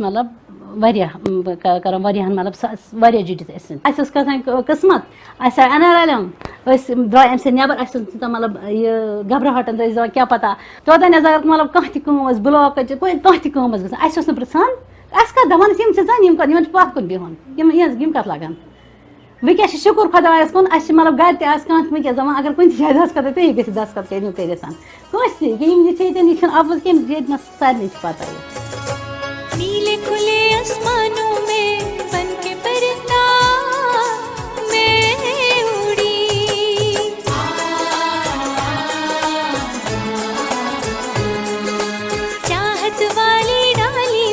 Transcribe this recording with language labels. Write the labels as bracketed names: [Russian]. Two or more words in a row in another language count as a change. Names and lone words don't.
[Kashmiri] مطلب واریاہ کران واریاہن مطلب واریاہ جُڑِتھ أسۍ اَسہِ ٲس کھسان قٕسمت اَسہِ آے NRLM أسۍ درٛاے اَمہِ سۭتۍ نٮ۪بر اَسہِ اوس تیوٗتاہ مطلب یہِ گھبراہٹن ٲسۍ دَپان کیٛاہ پتہ توٚتانۍ حظ اگر مطلب کانٛہہ تہِ کٲم ٲس بٕلاکٕچ کانٛہہ تہِ کٲم ٲس گژھان اَسہِ اوس نہٕ پرٛژھان اَسہِ کَتھ دَپان ٲسۍ یِم چھِ زَن یِمن چھُ پَتھ کُن بِہُن یِم کَتھ لگان وٕنکٮ۪س چھِ شُکُر خۄدایَس کُن اَسہِ چھِ مطلب گرِ تہِ آسہِ کانٛہہ وٕنکٮ۪س دَپان اگر کُنہِ تہِ جایہِ دستخط تُہۍ گٔژھِو دستخط کٔرِو کٔرِتھ کٲنٛسہِ تہِ یِم یہِ چھِ ییٚتٮ۪ن یہِ چھُنہٕ اَپُز کینٛہہ ییٚتہِ نَس سارنٕے چھِ پَتہ [Urdu] نیلے کھلے آسمانوں میں بن کے پرندہ میں اڑی چاہت والی ڈالی